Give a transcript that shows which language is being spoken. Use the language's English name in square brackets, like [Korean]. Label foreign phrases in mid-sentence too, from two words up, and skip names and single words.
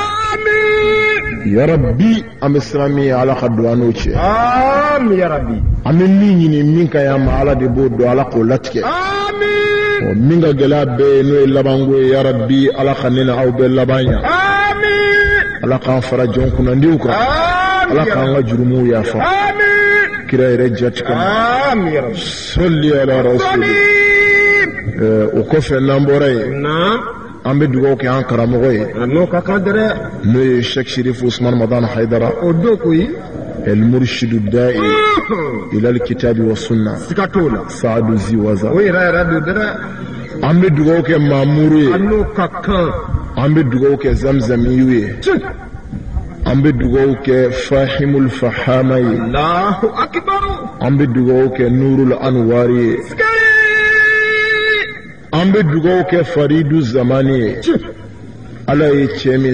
[Bambara] ya rabbi an bɛ siran min ye ala ka don an n'o cɛ an bɛ min ɲini min ka ɲi ma ala de b'o dɔn ala k'o latigɛ min ka gɛlɛya bɛɛ ye n'o ye labanko ye ya rabbi ala ka ne na aw bɛɛ laban ɲa ala k'an fara jɔn kunnandiw kan ala k'an ka jurumuw yafa kira yɛrɛ jati kama [Arabic] صل على الرسول [Bambara] o kɔfɛ n'an bɔra yen an bɛ dugawu kɛ an karamɔgɔ ye n'o ye Sheikh Sherif Usman Madan Haidara [Arabic] المرشد الداعي إلى الكتاب والسنة سعد زيوازا [Bambara] an bɛ dugawu kɛ Mamuru ye an bɛ dugawu kɛ Zamzamiyu ye an bɛ dugawu kɛ Fahimul Fahama ye an bɛ dugawu kɛ Nurul Anwari ye an bɛ dugawu kɛ Faridu Zamani ye ala ye cɛ min